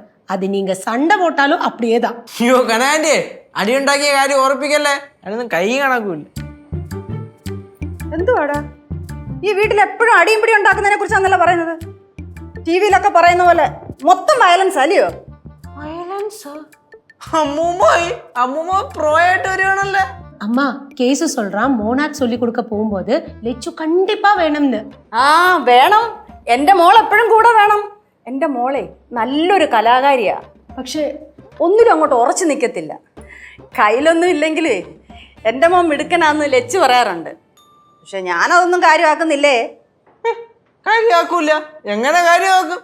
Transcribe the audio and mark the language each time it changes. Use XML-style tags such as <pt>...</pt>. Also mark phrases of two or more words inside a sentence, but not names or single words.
<ta>அது நீங்க சண்டை போட்டாலும் அப்படியே தான்.</ta> <ml>അയ്യോ കനാൻറ്റി, അടിയുണ്ടാക്കിയ കാര്യം ഓർപ്പിക്കല്ലേ, അതിനൊന്നും കൈ കണക്കൂല്ല. എന്തുവാടാ ഈ വീട്ടിൽ എപ്പോഴും അടിയും പിടി ഉണ്ടാക്കുന്നതിനെ കുറിച്ചാണല്ലോ പറയുന്നത്? ടി വിയിലൊക്കെ പറയുന്ന പോലെ മൊത്തം വയലൻസ് അല്ലയോ? അമ്മൂമ്മ പ്രോ ആയിട്ട് വരുവാണല്ലേ.</ml> <ta>அம்மா, கேசு சொல்றான் மோனாக் சொல்லி கொடுக்க போகும்போது லெச்சு கண்டிப்பா வேணும்னு.</ta> <ml>ആ വേണം, എൻ്റെ മോൾ എപ്പോഴും കൂടെ വേണം. എൻ്റെ മോളെ നല്ലൊരു കലാകാരിയാ, പക്ഷെ ഒന്നിലും അങ്ങോട്ട് ഉറച്ചു നിൽക്കത്തില്ല. കയ്യിലൊന്നും ഇല്ലെങ്കിൽ എൻ്റെ മോൻ മിടുക്കനാന്ന് ലച്ചു പറയാറുണ്ട്. പക്ഷെ ഞാനതൊന്നും കാര്യമാക്കുന്നില്ലേ. കാര്യമാക്കൂല. എങ്ങനെ കാര്യമാക്കും?</ml>